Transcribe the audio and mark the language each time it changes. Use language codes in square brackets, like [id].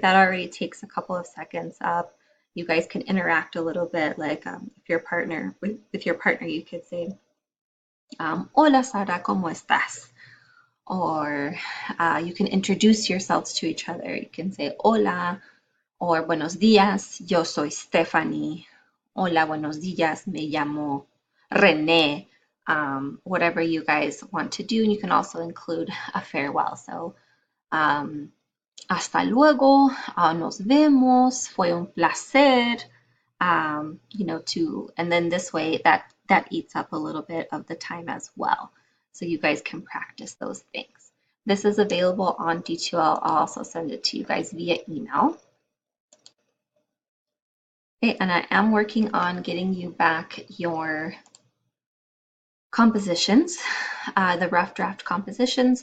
[en] That already takes a couple of seconds up. You guys can interact a little bit, like if your partner, with your partner, you could say, [es] Hola Sara, ¿cómo estás? [en] Or you can introduce yourselves to each other. You can say [es] hola or buenos días, yo soy Stephanie. Hola, buenos días, me llamo René. [en] Whatever you guys want to do. And you can also include a farewell. [es] So, hasta luego, nos vemos, fue un placer. [en] And then this way that eats up a little bit of the time as well. So you guys can practice those things. This is available on D2L. I'll also send it to you guys via email. Okay, and I am working on getting you back your compositions, the rough draft compositions.